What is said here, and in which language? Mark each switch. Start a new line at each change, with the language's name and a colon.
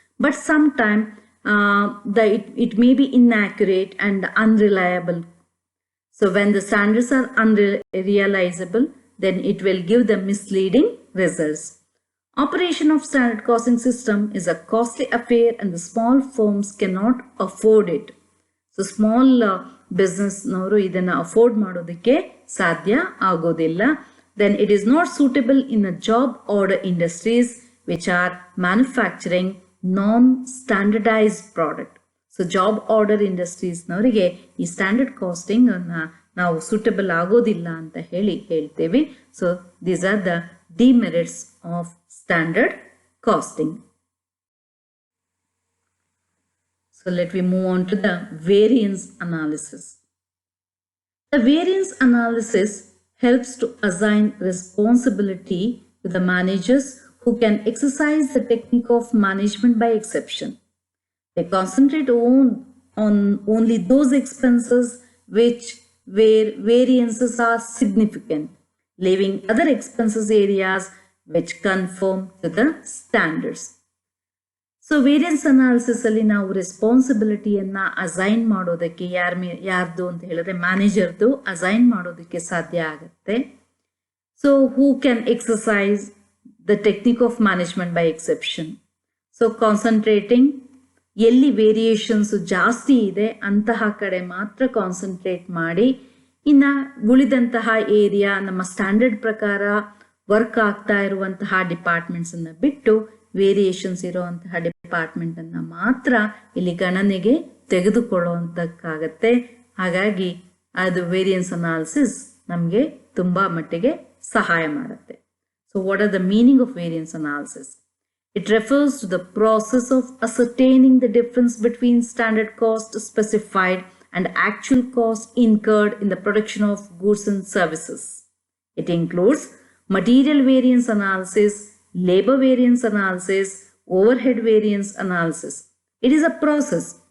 English: But sometimes it may be inaccurate and unreliable. So when the standards are unrealizable, then it will give the misleading results. Operation of standard costing system is a costly affair and the small firms cannot afford it.
Kannada: So small business ನವರು ಇದನ್ನು afford ಮಾಡೋದಕ್ಕೆ ಸಾಧ್ಯ ಆಗೋದಿಲ್ಲ.
English: Then it is not suitable in a job order industries which are manufacturing, non-standardized product.
Kannada: So job order ಇಂಡಸ್ಟ್ರೀಸ್ನವರಿಗೆ ಈ standard casting ನಾವು suitable ಆಗೋದಿಲ್ಲ ಅಂತ ಹೇಳ್ತೇವೆ.
English: So these are the demerits of standard costing. So let me move on to the variance analysis. The variance analysis helps to assign responsibility to the managers who can exercise the technique of management by exception. They concentrate on only those expenses where variances are significant, leaving other expenses areas which conform to the standards.
Kannada: So variance analysis ಅಲ್ಲಿ ನಾವು ರೆಸ್ಪಾನ್ಸಿಬಿಲಿಟಿಯನ್ನ assign ಮಾಡೋದಕ್ಕೆ ಯಾರ್ದು ಅಂತ ಹೇಳಿದ್ರೆ ಮ್ಯಾನೇಜರ್ದು assign ಮಾಡೋದಕ್ಕೆ ಸಾಧ್ಯ ಆಗುತ್ತೆ.
English: So who can exercise the technique of management by exception.
Kannada: So concentrating ಎಲ್ಲಿ ವೇರಿಯೇಷನ್ಸ್ ಜಾಸ್ತಿ ಇದೆ ಅಂತಹ ಕಡೆ ಮಾತ್ರ ಕಾನ್ಸಂಟ್ರೇಟ್ ಮಾಡಿ, ಇನ್ನ ಉಳಿದಂತಹ ಏರಿಯಾ ನಮ್ಮ ಸ್ಟ್ಯಾಂಡರ್ಡ್ ಪ್ರಕಾರ ವರ್ಕ್ ಆಗ್ತಾ ಇರುವಂತಹ ಡಿಪಾರ್ಟ್ಮೆಂಟ್ಸ್ ಅನ್ನ ಬಿಟ್ಟು ವೇರಿಯೇಷನ್ಸ್ ಇರುವಂತಹ ಡಿಪಾರ್ಟ್ಮೆಂಟ್ ಅನ್ನ ಮಾತ್ರ ಇಲ್ಲಿ ಗಣನೆಗೆ ತೆಗೆದುಕೊಳ್ಳುವಂತಕ್ಕಾಗತ್ತೆ. ಹಾಗಾಗಿ ಅದು ವೇರಿಯನ್ಸ್ ಅನಾಲಿಸಿಸ್ ನಮಗೆ ತುಂಬಾ ಮಟ್ಟಿಗೆ ಸಹಾಯ ಮಾಡುತ್ತೆ.
English: So what are the meaning of variance analysis? It refers to the process of ascertaining the difference between standard cost specified and actual cost incurred in the production of goods and services. It includes material variance analysis, labor variance analysis, overhead variance analysis. It is a process.